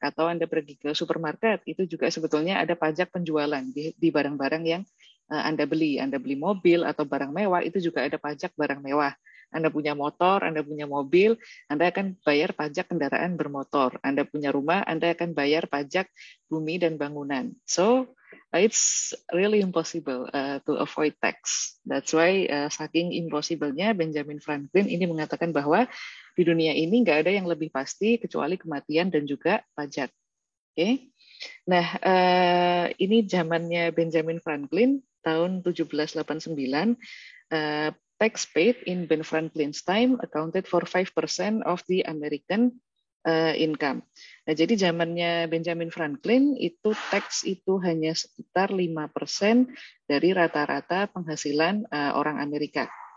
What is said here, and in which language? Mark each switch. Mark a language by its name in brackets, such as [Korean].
[Indonesian] Atau Anda pergi ke supermarket, itu juga sebetulnya ada pajak penjualan di barang-barang yang Anda beli. Anda beli mobil atau barang mewah, itu juga ada pajak barang mewah. Anda punya motor, Anda punya mobil, Anda akan bayar pajak kendaraan bermotor. Anda punya rumah, Anda akan bayar pajak bumi dan bangunan. [English] So, it's really impossible to avoid tax. That's why [Indonesian] saking impossible-nya Benjamin Franklin ini mengatakan bahwa di dunia ini nggak ada yang lebih pasti kecuali kematian dan juga pajak. Oke. Nah, ini zamannya Benjamin Franklin tahun 1789. [English] Tax paid in Ben Franklin's time accounted for 5% of the American income. [Indonesian] Nah, jadi zamannya Benjamin Franklin itu tax itu hanya sekitar 5% dari rata-rata penghasilan orang Amerika.